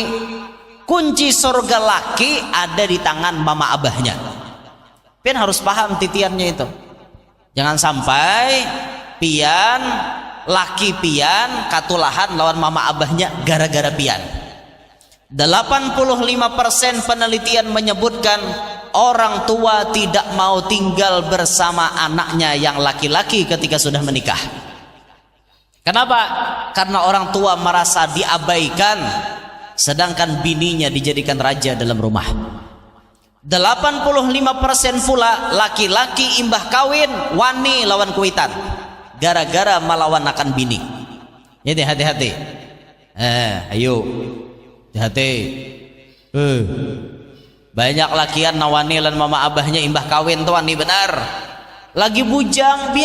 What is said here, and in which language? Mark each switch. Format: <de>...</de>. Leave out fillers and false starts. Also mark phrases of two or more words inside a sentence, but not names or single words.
<bjn>Kunci sorga laki ada di tangan mama abahnya. Pian harus paham titiannya itu. Jangan sampai pian laki pian katulahan lawan mama abahnya gara-gara pian.</bjn> <id>85% penelitian menyebutkan orang tua tidak mau tinggal bersama anaknya yang laki-laki ketika sudah menikah. Kenapa? Karena orang tua merasa diabaikan sedangkan bininya dijadikan raja dalam rumah.</id> <bjn>85% pula laki-laki imbah kawin wani lawan kuitan gara-gara melawan akan bini.</bjn> <id>Jadi hati-hati. Ayo hati-hati.</id> <bjn>Banyak lakian nawani lan mama abahnya imbah kawin tuh wani benar.</bjn>